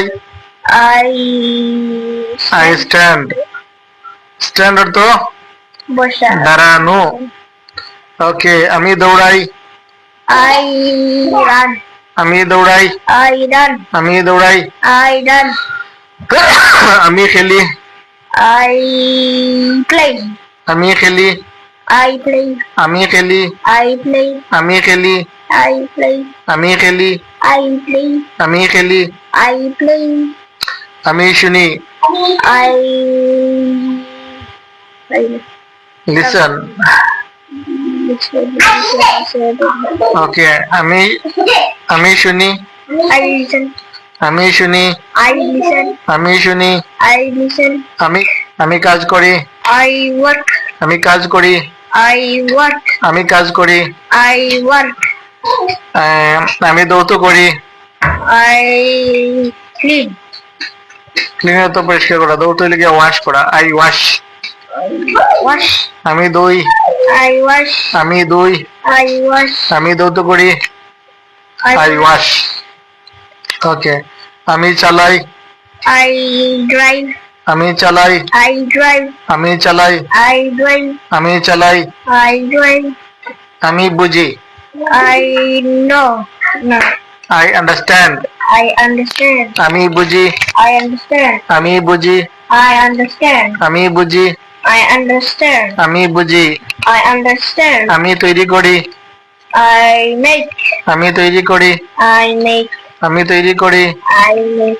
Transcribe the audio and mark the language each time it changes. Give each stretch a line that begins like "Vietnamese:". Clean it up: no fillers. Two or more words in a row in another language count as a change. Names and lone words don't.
English: I I stand. স্ট্যান্ড অর্থ
Bangla: বসা। দাঁড়ানো। ওকে, আমি দৌড়াই,
English: I run.
Bangla: আমি দৌড়াই,
English: I run.
Bangla: আমি দৌড়াই।
English: I run.
Bangla: আমি খেলি,
English: I play.
Bangla: আমি খেলি,
English: I play.
Bangla: আমি খেলি,
English: I play.
Bangla: আমি খেলি,
English: I play.
Bangla: আমি খেলি,
English: I play.
Bangla: আমি খেলি।
English: I play.
Bangla: আমি শুনি,
English: I লিসন।
Bangla: ওকে, আমি আমি শুনি,
English: I listen.
Bangla: আমি শুনি,
English: I listen.
Bangla: আমি শুনি।
English: I listen.
Bangla: আমি আমি কাজ করি,
English: I work.
Bangla: আমি কাজ করি,
English: I work.
Bangla: আমি কাজ করি।
English: I work.
Bangla: আমি দৌত করি।
English: I clean.
Bangla: ক্লিন তো পরিষ্কার করা, দৌত হইলে গিয়ে ওয়াশ করা।
English: I wash. Wash.
Bangla: আমি দই,
English: I wash.
Bangla: আমি দই।
English: I wash.
Bangla: আমি দৌত করি,
English: I wash.
Bangla: ওকে, আমি চালাই,
English: I drive.
Bangla: আমি চালাই,
English: I drive.
Bangla: আমি চালাই,
English: I drive.
Bangla: আমি চালাই।
English: I drive.
Bangla: আমি বুঝি,
English: I know. No. I understand. I understand.
Bangla: আমি বুঝি,
English: I understand.
Bangla: আমি বুঝি,
English: I understand.
Bangla: আমি বুঝি,
English: I understand.
Bangla: আমি বুঝি।
English: I understand.
Bangla: আমি তৈরি করি,
English: I make.
Bangla: আমি তৈরি করি,
English: I make.
Bangla: আমি তৈরি করি,
English: I make.